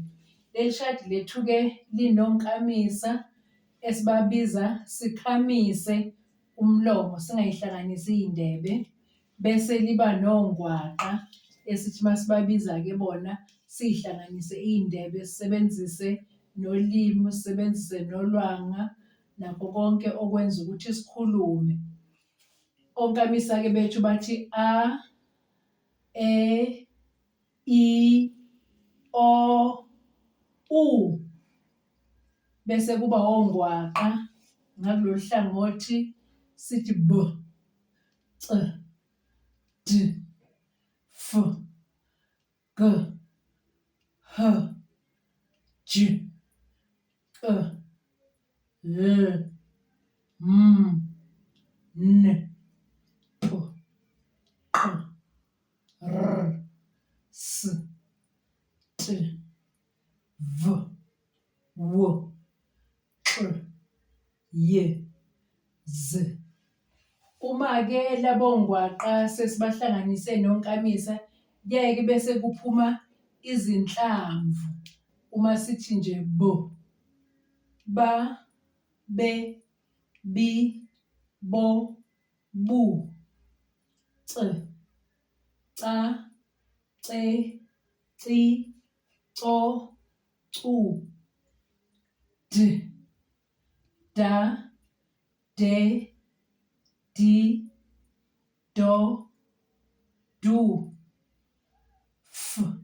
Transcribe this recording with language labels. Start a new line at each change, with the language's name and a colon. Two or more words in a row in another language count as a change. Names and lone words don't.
Zulu: Leli shadi lethu-ke linonkamisa esibabiza sikhamise umlomo singayihlanganisi iy'ndebe, bese liba nongwaqa esithi masibabiza-ke bona siy'hlanganise iy'ndebe sisebenzise nolimi, sisebenzise nolwanga nakho konke okwenza ukuthi sikhulume. Onkamisa-ke bethu bathi a, e, I, o, u. Bese kuba ongwaqa ngakulolu hlangothi sithi b, c, d, f, g, h, j, k, l, m, n, p, q, r, s, t, v, w, q, y, z. Uma-ke labongwaqa sesibahlanganise nonkamisa, kuyaye bese kuphuma izinhlamvu. Uma sithi nje b, ba, be, bi, bo, bu, c, ca, ce, ci, co, cu, d, da, de, di, do, du, f,